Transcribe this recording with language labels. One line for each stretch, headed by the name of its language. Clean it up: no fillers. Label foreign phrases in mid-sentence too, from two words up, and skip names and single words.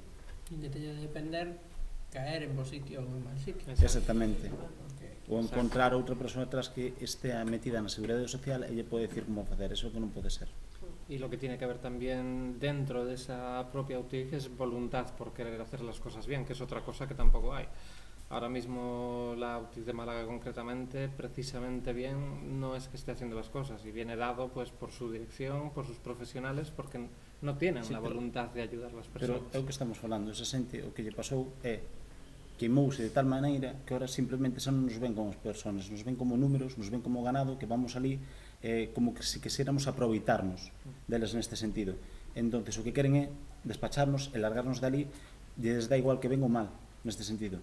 Galician: E que teña de depender caer en bo sitio ou en mal sitio. Exactamente. Ou encontrar outra persoa atrás que estea metida na seguridade social e lle pode decir como facer, eso que non pode ser.
Spanish: Y lo que tiene que haber también dentro de esa propia UTIG es voluntad por querer hacer las cosas bien, que es otra cosa que tampoco hay. Ahora mismo la UTIG de Málaga concretamente, precisamente bien, no es que esté haciendo las cosas y viene dado pues por su dirección, por sus profesionales, porque no tienen la voluntad de ayudar a las personas.
Galician: Pero é o que estamos falando, esa xente o que lle pasou é queimouse de tal maneira que ahora simplemente xa non
Spanish: nos ven como personas, nos ven como números, nos ven como ganado,
Galician: que vamos ali como que si quixéramos aproveitarnos deles neste sentido. Entonces o que queren é despacharnos e largarnos dali, lles dá igual que ven ou mal neste sentido.